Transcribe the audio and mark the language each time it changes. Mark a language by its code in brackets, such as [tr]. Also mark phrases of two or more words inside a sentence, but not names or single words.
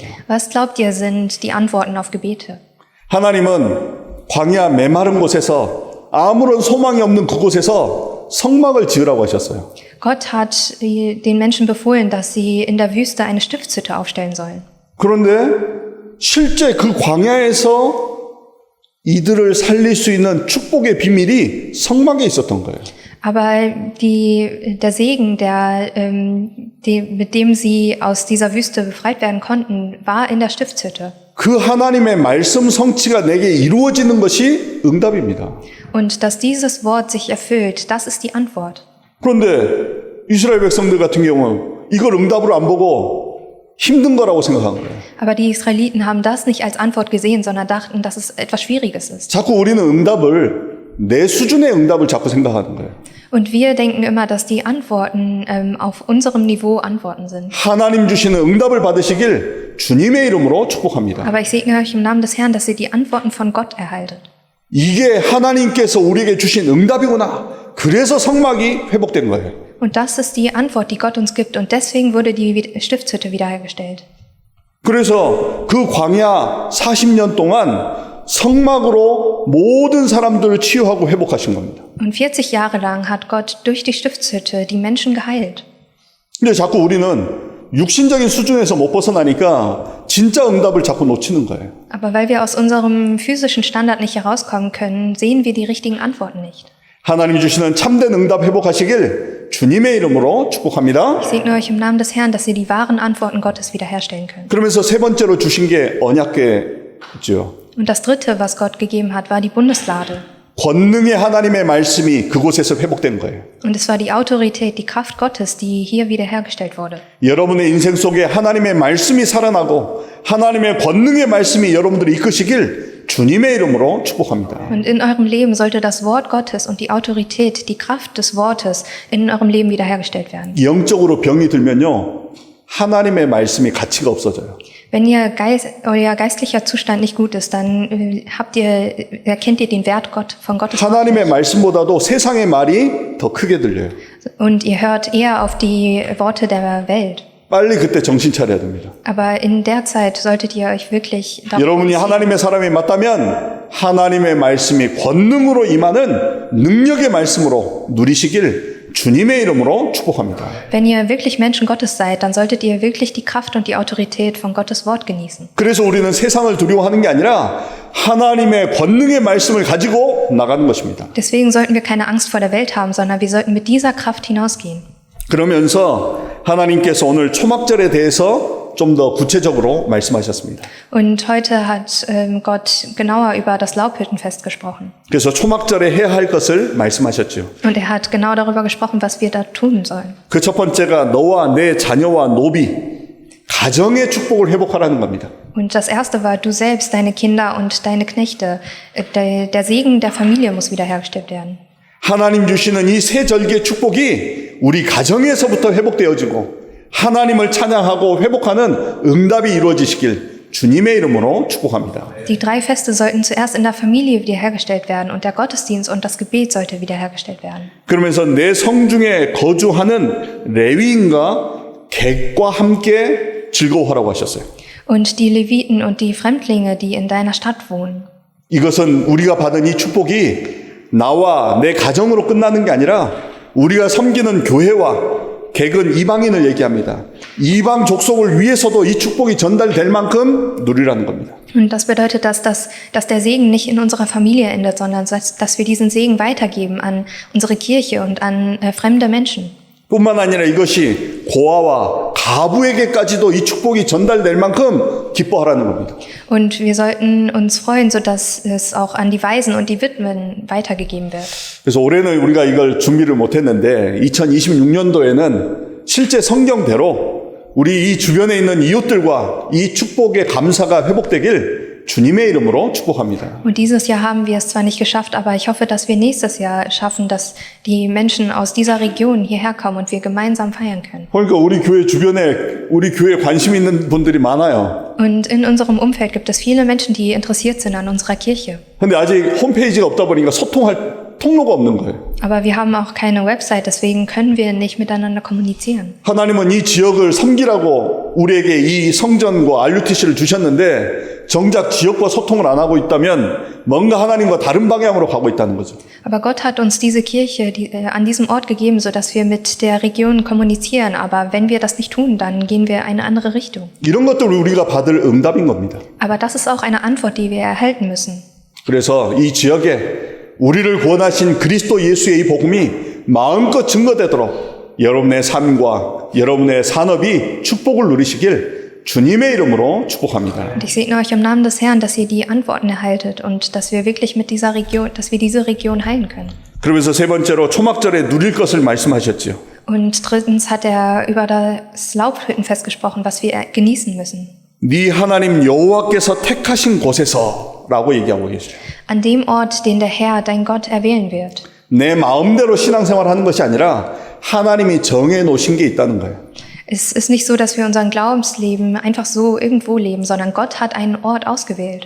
[de] Was glaubt ihr, sind die Antworten auf Gebete? [ko] 하나님은 광야 메마른 곳에서 아무런 소망이 없는 그곳에서 성막을 지으라고 하셨어요. [de] Gott hat den Menschen befohlen, dass sie in der Wüste eine Stiftshütte aufstellen sollen. [ko] 그런데 실제 그 광야에서 이들을 살릴 수 있는 축복의 비밀이 성막에 있었던 거예요. [de] Aber der Segen, mit dem sie aus dieser Wüste befreit werden konnten, war in der Stiftshütte. [ko] 그 하나님의 말씀 성취가 내게 이루어지는 것이 응답입니다. [de] Und dass dieses Wort sich erfüllt, das ist die Antwort. [ko] 그런데 이스라엘 백성들 같은 경우는 이걸 응답으로 안 보고 힘든 거라고 생각한 거예요. [de] Aber die Israeliten haben das nicht als Antwort gesehen, sondern dachten, dass es etwas Schwieriges ist. [ko] 자꾸 우리는 응답을 내 수준의 응답을 자꾸 생각하는 거예요. [de] Und wir denken immer, dass die Antworten auf unserem Niveau Antworten sind. [ko] 하나님 주시는 응답을 받으시길 주님의 이름으로 축복합니다. [de] Aber ich segne euch im Namen des Herrn, dass ihr die Antworten von Gott erhaltet. [ko] 이게 하나님께서 우리에게 주신 응답이구나. 그래서 성막이 회복된 거예요. [de] Und das ist die Antwort, die Gott uns gibt. Und deswegen wurde die Stiftshütte wiederhergestellt. [ko] 그래서 그 광야 40년 동안 성막으로 모든 사람들을 치유하고 회복하신 겁니다. [de] Und 40 Jahre lang hat Gott durch die Stiftshütte die Menschen geheilt. [ko] 근데 자꾸 우리는 육신적인 수준에서 못 벗어나니까 진짜 응답을 자꾸 놓치는 거예요. [de] Aber weil wir aus unserem physischen Standard nicht herauskommen können, sehen wir die richtigen Antworten nicht. [ko] 하나님이 주시는 참된 응답 회복하시길 주님의 이름으로 축복합니다. [de] Ich segne euch im Namen des Herrn, dass ihr die wahren Antworten Gottes wiederherstellen könnt. [ko] 그러면서 세 번째로 주신 게 언약궤죠. [de] Und das Dritte, was Gott gegeben hat, war die Bundeslade. [ko] 권능의 하나님의 말씀이 그곳에서 회복된 거예요. [de] Und es war die Autorität, die Kraft Gottes, die hier wiederhergestellt wurde. [ko] 여러분의 인생 속에 하나님의 말씀이 살아나고 하나님의 권능의 말씀이 여러분들을 이끄시길 주님의 이름으로 축복합니다. [de] Und in eurem Leben sollte das Wort Gottes und die Autorität, die Kraft des Wortes in eurem Leben wiederhergestellt werden. [ko] 영적으로 병이 들면요, 하나님의 말씀이 가치가 없어져요. [de] Wenn euer geistlicher Zustand nicht gut ist, dann erkennt ihr den Wert von Gottes Wort. [ko] 하나님의 말씀보다도 세상의 말이 더 크게 들려요. [de] Und ihr hört eher auf die Worte der Welt. [ko] 빨리 그때 정신 차려야 됩니다. [de] Aber in der Zeit solltet ihr euch wirklich [ko] 여러분이 하나님의 사람이 맞다면 하나님의 말씀이 권능으로 임하는 능력의 말씀으로 누리시길 주님의 이름으로 축복합니다. [de] Wenn ihr wirklich Menschen Gottes seid, dann solltet ihr wirklich die Kraft und die Autorität von Gottes Wort genießen. [ko] 그래서 우리는 세상을 두려워하는 게 아니라 하나님의 권능의 말씀을 가지고 나가는 것입니다. [de] Deswegen sollten wir keine Angst vor der Welt haben, sondern wir sollten mit dieser Kraft hinausgehen. [ko] 그러면서 하나님께서 오늘 초막절에 대해서 좀 더 구체적으로 말씀하셨습니다. [de] Und heute hat Gott genauer über das Laubhüttenfest gesprochen. [ko] 그래서 초막절에 해야 할 것을 말씀하셨죠. [de] Und er hat genau darüber gesprochen, was wir da tun sollen. [ko] 그 첫 번째가 너와 내 자녀와 노비, 가정의 축복을 회복하라는 겁니다. [de] Und das erste war, du selbst, deine Kinder und deine Knechte. Der Segen der Familie muss wiederhergestellt werden. [ko] 하나님 주시는 이 세 절기의 축복이 우리 가정에서부터 회복되어지고 하나님을 찬양하고 회복하는 응답이 이루어지시길 주님의 이름으로 축복합니다. [de] Die drei Feste sollten zuerst in der Familie wiederhergestellt werden und der Gottesdienst und das Gebet sollte wiederhergestellt werden. [ko] 그러면서 내 성중에 거주하는 레위인과 객과 함께 즐거워하라고 하셨어요. [de] Und die Leviten und die Fremdlinge, die in deiner Stadt wohnen. [ko] 이것은 우리가 받은 이 축복이 나와 내 가정으로 끝나는 게 아니라 우리가 섬기는 교회와 객은 이방인을 얘기합니다. 이방 족속을 위해서도 이 축복이 전달될 만큼 누리라는 겁니다. [de] Und das bedeutet, dass der Segen nicht in unserer Familie endet, sondern dass wir diesen Segen weitergeben an unsere Kirche und an fremde Menschen. [ko] 뿐만 아니라 이것이 고아와 가부에게까지도 이 축복이 전달될 만큼 기뻐하라는 겁니다. [de] Und wir sollten uns freuen, sodass es auch an die Waisen und die Witwen weitergegeben wird. [ko] 그래서 올해는 우리가 이걸 준비를 못했는데 2026년도에는 실제 성경대로 우리 이 주변에 있는 이웃들과 이 축복의 감사가 회복되길 주님의 이름으로 축복합니다. [de] Und dieses Jahr haben wir es zwar nicht geschafft, aber ich hoffe, dass wir nächstes Jahr schaffen, dass die Menschen aus dieser Region hierher kommen und wir gemeinsam feiern können. [ko] 그러니까 우리 교회 주변에 우리 교회에 관심 있는 분들이 많아요. [de] Und in unserem Umfeld gibt es viele Menschen, die interessiert sind an unserer Kirche. [ko] 근데 아직 홈페이지가 없다 보니까 소통할 통로가 없는 거예요. [de] Aber wir haben auch keine Website, deswegen können wir nicht miteinander kommunizieren. [ko] 하나님은 이 지역을 섬기라고 우리에게 이 성전과 RUTC를 주셨는데 정작 지역과 소통을 안 하고 있다면 뭔가 하나님과 다른 방향으로 가고 있다는 거죠. [de] Aber Gott hat uns diese Kirche an diesem Ort gegeben, sodass wir mit der Region kommunizieren. Aber wenn wir das nicht tun, dann gehen wir eine andere Richtung. [ko] 이런 것들 우리가 받을 응답인 겁니다. [de] Aber das ist auch eine Antwort, die wir erhalten müssen. [ko] 그래서 이 지역에 우리를 구원하신 그리스도 예수의 이 복음이 마음껏 증거되도록 여러분의 삶과 여러분의 산업이 축복을 누리시길 주님의 이름으로 축복합니다. [de] Und ich segne euch im Namen des Herrn, dass ihr die Antworten erhaltet und dass wir wirklich mit dieser Region, dass wir diese Region heilen können. [ko] 그러면서 세 번째로 초막절에 누릴 것을 말씀하셨지요. [de] Und drittens hat er über das Laubhüttenfest gesprochen, was wir genießen müssen. [ko] 네 하나님 여호와께서 택하신 곳에서라고 얘기하고 계시죠. [de] An dem Ort, den der Herr, dein Gott, erwählen wird. [ko] 내 마음대로 신앙생활하는 것이 아니라 하나님이 정해 놓으신 게 있다는 거예요. [de] Es ist nicht so, dass wir unseren Glaubensleben einfach so irgendwo leben, sondern Gott hat einen Ort ausgewählt.